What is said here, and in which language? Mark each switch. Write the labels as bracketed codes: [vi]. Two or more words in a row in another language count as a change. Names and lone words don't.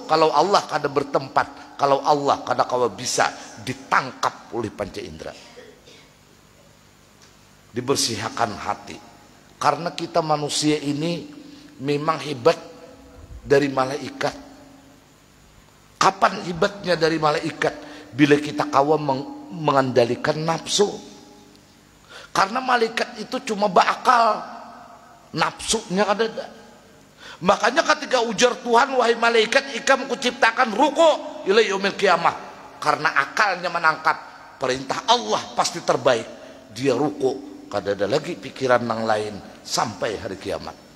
[id] Kalau Allah kada bertempat, kalau Allah [bjn] kada kawa [id] bisa ditangkap oleh panca indera. Dibersihkan hati. Karena kita manusia ini memang hebat dari malaikat. Kapan hebatnya dari malaikat? Bila kita kawa mengendalikan nafsu. Karena malaikat itu cuma berakal, nafsunya kada ada. Makanya ketika ujar Tuhan, wahai malaikat, ikam kuciptakan [ar] ركوع إلى يوم القيامة. [id] Karena akalnya menangkap perintah Allah pasti terbaik, dia ruku, kada ada lagi pikiran yang lain sampai hari kiamat.